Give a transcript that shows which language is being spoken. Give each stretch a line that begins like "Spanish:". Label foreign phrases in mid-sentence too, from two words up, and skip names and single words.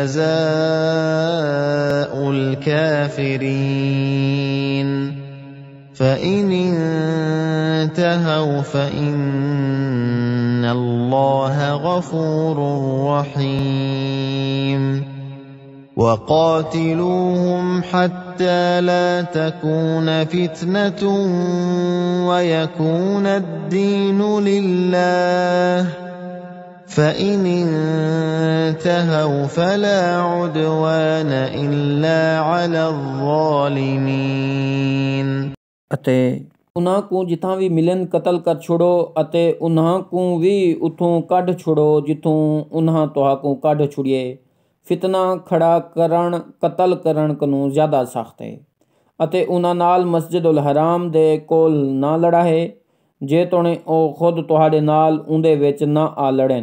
Arabic: جَزَاءُ الْكَافِرِينَ فَإِنِ انْتَهَوْا فَإِنَّ اللَّهَ غَفُورٌ رَحِيمٌ وَقَاتِلُوهُمْ حَتَّى لَا تَكُونَ فِتْنَةٌ وَيَكُونَ الدِّينُ لِلَّهِ فإن انتهوا فلا عدوان إلا على الظالمين
Punjabi: ਅਤੇ ਉਹਨਾਂ ਨੂੰ ਜਿੱਥਾਂ ਵੀ ਮਿਲਣ ਕਤਲ ਕਰ ਛੋੜੋ ਅਤੇ ਉਹਨਾਂ ਨੂੰ ਵੀ ਉਥੋਂ ਕੱਢ ਛੋੜੋ ਜਿੱਥੋਂ ਉਹਨਾਂ ਤੁਹਾਨੂੰ ਕੱਢ ਛੁੜੀਏ। ਫਿਤਨਾ ਖੜਾ ਕਰਨ ਕਤਲ ਕਰਨ ਨੂੰ ਜ਼ਿਆਦਾ ਸਖਤ ਹੈ ਅਤੇ ਉਹਨਾਂ ਨਾਲ ਮਸਜਿਦੁਲ ਹਰਾਮ ਦੇ ਕੋਲ ਨਾ ਲੜਾਏ ਜੇ ਤੋਣੇ ਉਹ ਖੁਦ ਤੁਹਾਡੇ ਨਾਲ ਉਹਦੇ ਵਿੱਚ ਨਾ ਆ ਲੜਨ।